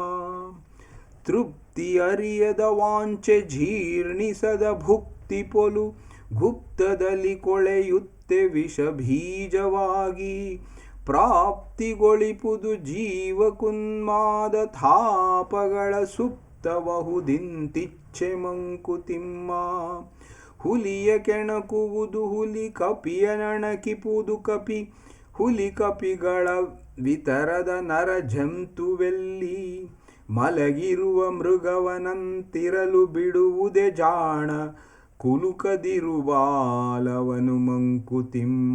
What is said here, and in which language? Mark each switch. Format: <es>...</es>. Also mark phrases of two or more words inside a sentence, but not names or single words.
<kn>ತೃಪ್ತಿ ಅರಿಯದ ವಾಂಚೆ ಜೀರ್ಣಿಸದ ಭುಕ್ತಿ ಪೊಲು ಗುಪ್ತದಲ್ಲಿ ಕೊಳೆಯುತ್ತೆ ವಿಷ ಬೀಜವಾಗಿ ಪ್ರಾಪ್ತಿಗೊಳಿಪುದು ಜೀವಕುನ್ಮಾದ ತಾಪಗಳ ಸುಪ್ತಬಹುದಿಂತಿಚ್ಛೆ ಮಂಕುತಿಮ್ಮ. ಹುಲಿಯ ಕೆಣಕುವುದು ಹುಲಿ ಕಪಿಯ ನಣಕಿಪುದು ಕಪಿ ಹುಲಿ ಕಪಿಗಳ ವಿತರದ ನರ ಜಂತುವೆಲ್ಲಿ ಮಲಗಿರುವ ಮೃಗವನಂತಿರಲು ಬಿಡುವುದೇ ಜಾಣ ಕುಲುಕದಿರುವಾಲವನು ಮಂಕುತಿಮ್ಮ.</kn>